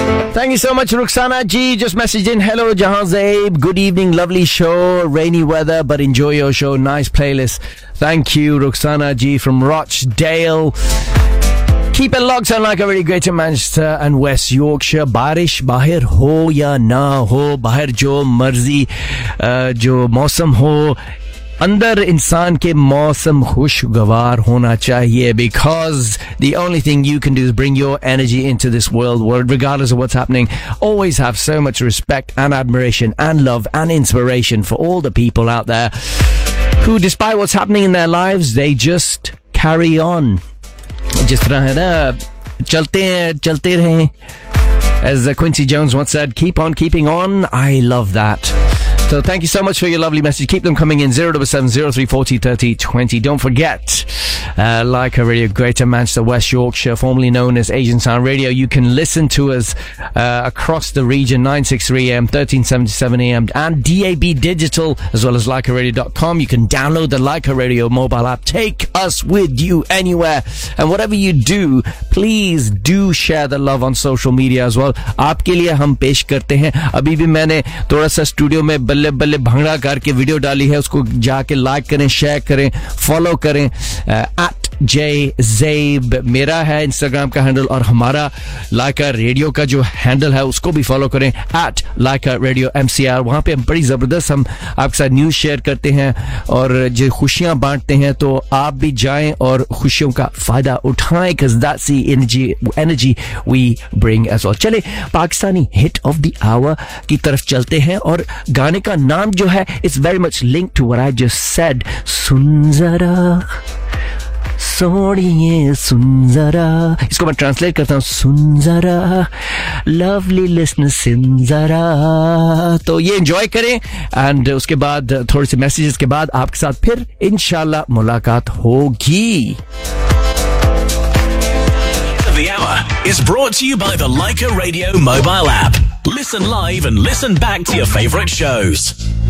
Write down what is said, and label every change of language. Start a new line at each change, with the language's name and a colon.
English: Thank you so much, Ruxana G. Just messaged in. Hello, Jahan Zaib. Good evening. Lovely show. Rainy weather, but enjoy your show. Nice playlist. Thank you, Ruxana G. from Rochdale. Keep it locked on like a really great in Manchester and West Yorkshire.
Urdu: بارش باہر ہو یا نہ ہو، باہر جو مرضی، جو موسم ہو، اندر انسان کے موسم خوشگوار ہونا چاہیے،
English: because the only thing you can do is bring your energy into this world, regardless of what's happening. Always have so much respect and admiration and love and inspiration for all the people out there who, despite what's happening in their lives, they just carry on.
Urdu: جس طرح ہے نا، چلتے ہیں، چلتے رہیں۔
English: As Quincy Jones once said, keep on keeping on. I love that. So thank you so much for your lovely message. Keep them coming in. 07 03 40 30 20. Don't forget, Leica Radio, Greater Manchester, West Yorkshire, formerly known as Asian Sound Radio. You can listen to us across the region, 963 AM, 1377 AM, and DAB Digital, as well as LeicaRadio.com. You can download the Leica Radio mobile app. Take us with you anywhere. And whatever you do, please do share the love on social media as well.
Urdu: آپ کے لیے ہم پیش کرتے ہیں۔ ابھی بھی میں نے تھوڑا سا سٹوڈیو میں بلے بلے بھنگڑا کر کے ویڈیو ڈالی ہے۔ اس کو جا کے لائک کریں، شیئر کریں، فالو کریں۔ At J Zaib میرا ہے Instagram کا handle، اور ہمارا Leica Radio کا جو handle ہے اس کو بھی follow کرے، at Leica Radio MCR. وہاں پہ ہم بڑی زبردست ہم آپ کے ساتھ نیوز شیئر کرتے ہیں اور جو خوشیاں بانٹتے ہیں، تو آپ بھی جائے اور خوشیوں کا فائدہ اٹھائے،
English: because that's the energy we bring as well.
Urdu: چلے Pakistani
English: hit of the hour
Urdu: کی طرف چلتے ہیں، اور گانے کا نام جو ہے
English: is very much linked to what I just said.
Urdu: سن ذرا سونیے سن ذرا، اس کو میں ٹرانسلیٹ کرتا ہوں، سن ذرا
English: lovely listener
Urdu: سن ذرا۔ تو یہ انجوائے کرے، and اس کے بعد تھوڑی سی میسجز کے بعد آپ کے ساتھ پھر ان شاء اللہ ملاقات ہوگی۔
English: The hour is brought to you by the Leica Radio mobile app. Listen live and listen back to your favorite shows.